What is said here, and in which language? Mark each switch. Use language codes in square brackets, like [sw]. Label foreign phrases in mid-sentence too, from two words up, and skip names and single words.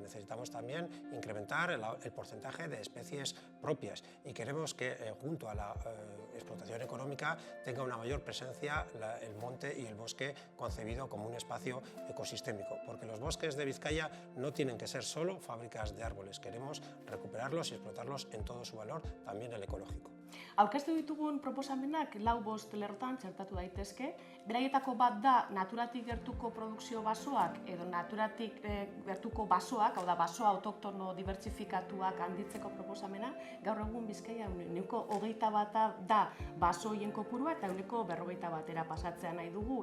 [es] Necesitamos también incrementar el porcentaje de especies propias y queremos que, junto a la explotación económica, tenga una mayor presencia el monte y el bosque concebido como un espacio ecosistémico, porque los bosques de Vizcaya no tienen que ser solo fábricas de árboles, queremos recuperarlos y explotarlos en todo su valor, también el ecológico. [eu] Aurkeztu ditugun proposamenak 4-5 lerrotan txertatu daitezke. Beraietako bat da naturatik gertuko produkzio basoak edo naturatik gertuko basoak, hau da baso autoktono dibertsifikatuak handitzeko proposamena. Gaur egun Bizkaia 21% da basoien kopurua eta 51%era pasatzea nahi dugu.